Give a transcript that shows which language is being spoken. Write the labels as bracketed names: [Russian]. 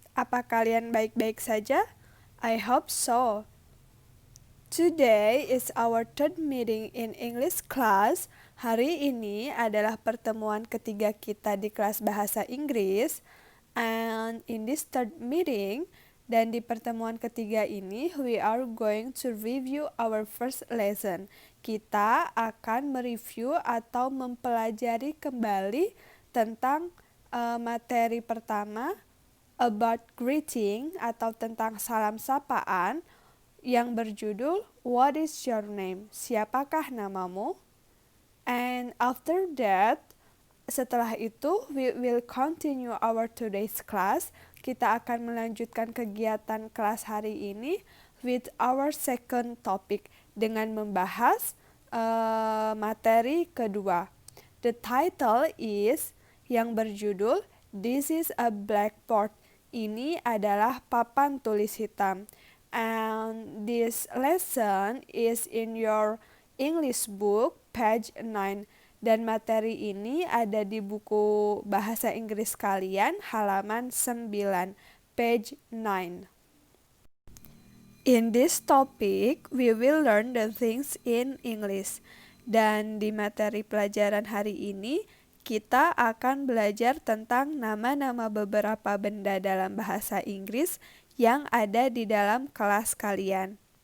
[Indonesian] Apa kalian baik-baik saja? [English] I hope so. Today is our third meeting in English class. [Indonesian] Hari ini adalah pertemuan ketiga kita di kelas bahasa Inggris. [English] And in this third meeting, [Indonesian] dan di pertemuan ketiga ini, [English] we are going to review our first lesson. [Indonesian] Kita akan mereview atau mempelajari kembali tentang materi pertama, [English] about greeting [Indonesian] atau tentang salam sapaan, yang berjudul [English] What is your name? [Indonesian] Siapakah namamu? [English] And after that, [Indonesian] setelah itu, [English] we will continue our today's class. [Indonesian] Kita akan melanjutkan kegiatan kelas hari ini [English] with our second topic [Indonesian] dengan membahas materi kedua. [English] The title is [Indonesian] yang berjudul [English] This is a Blackboard. [Indonesian] Ini adalah papan tulis hitam. [English] And this lesson is in your English book page 9. [Indonesian] Dan materi ini ada di buku bahasa Inggris kalian halaman 9, [English] page 9. In this topic, we will learn the things in English. [Indonesian] Dan di materi pelajaran hari ini, kita akan belajar tentang nama-nama beberapa benda dalam bahasa Inggris yang ada di dalam kelas kalian.